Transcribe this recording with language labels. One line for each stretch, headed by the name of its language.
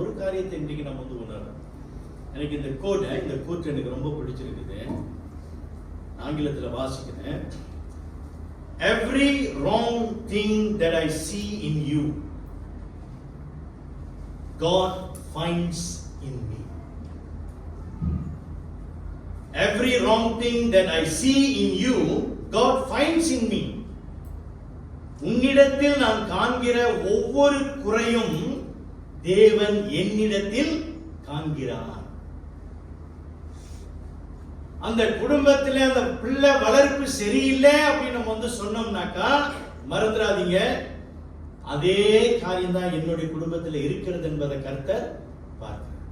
Tamil: ஒரு காரியத்தை இன்றைக்கு நம்ம உணரணும். எனக்கு இந்த கூற்று எனக்கு ரொம்ப பிடிச்சிருக்குது. ஆங்கிலத்தில் வாசிக்கிறேன்.
English: Every wrong thing that I see in you, God finds in me. Every wrong thing that I see in you, God finds in me.
Tamil: உன்னிடத்தில் நான் காண்கிற ஒவ்வொரு குறையும் தேவன் என்னிடத்தில் காண்கிறார். அந்த குடும்பத்துல அந்த பிள்ளை வளர்ப்பு சரியில்லை அப்படின்னு நம்ம சொன்னோம்னாக்கா மறந்துடாதீங்க, அதே காரியம் தான் என்னுடைய குடும்பத்தில் இருக்கிறது என்பதை கர்த்தர் பார்க்கிறார்.